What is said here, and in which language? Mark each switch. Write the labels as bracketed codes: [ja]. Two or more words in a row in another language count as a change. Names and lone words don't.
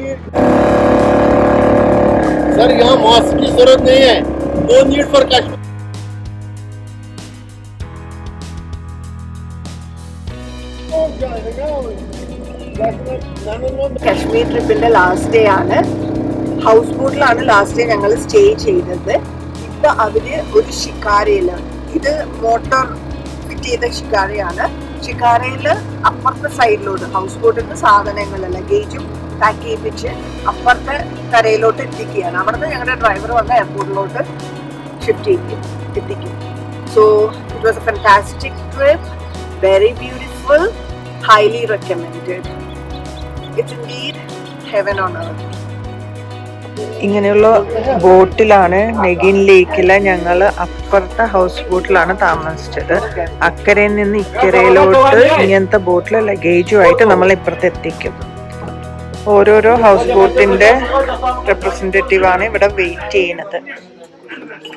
[hi] सर यहाँ मास्क की जरूरत नहीं है, [en] no need for Kashmir. [ml] കശ്മീർ ട്രിപ്പിന്റെ [en] last day [ml] ആണ്. ഹൗസ് ബോട്ടിലാണ് [en] last day [ml] ഞങ്ങൾ സ്റ്റേ ചെയ്തത്. ഇപ്പൊ അവര് ഒരു ഷിക്കാരയിലാണ്, ഇത് [en] motor fit [ml] ചെയ്ത ഷിക്കാരയാണ്. ഷിക്കാരയില് അപ്പുറത്തെ സൈഡിലോട്ട് ഹൗസ് ബോട്ടിന്റെ സാധനങ്ങൾ ലഗേജും പാക്ക് ചെയ്യിപ്പിച്ച് അപ്പുറത്തെ കരയിലോട്ട് എത്തിക്കുകയാണ്. അവിടുന്ന് ഞങ്ങളുടെ ഡ്രൈവർ വന്ന എയർപോർട്ടിലോട്ട് എത്തിക്കും. [en] so it was a fantastic trip, very beautiful, highly recommended. It's indeed heaven on earth. [ml] ഇങ്ങനെയുള്ള ബോട്ടിലാണ് നെഗിൻ ലേക്കിലെ ഞങ്ങൾ അപ്പുറത്തെ ഹൗസ് ബോട്ടിലാണ് താമസിച്ചത്. അക്കരയിൽ നിന്ന് ഇക്കരയിലോട്ട് ഇങ്ങനത്തെ ബോട്ടിൽ ലഗേജുമായിട്ട് നമ്മൾ ഇപ്പുറത്ത് എത്തിക്കും. ഓരോരോ ഹൗസ് ബോട്ടിന്റെ റെപ്രസെന്റേറ്റീവ് ആണ് ഇവിടെ വെയിറ്റ് ചെയ്യുന്നത്.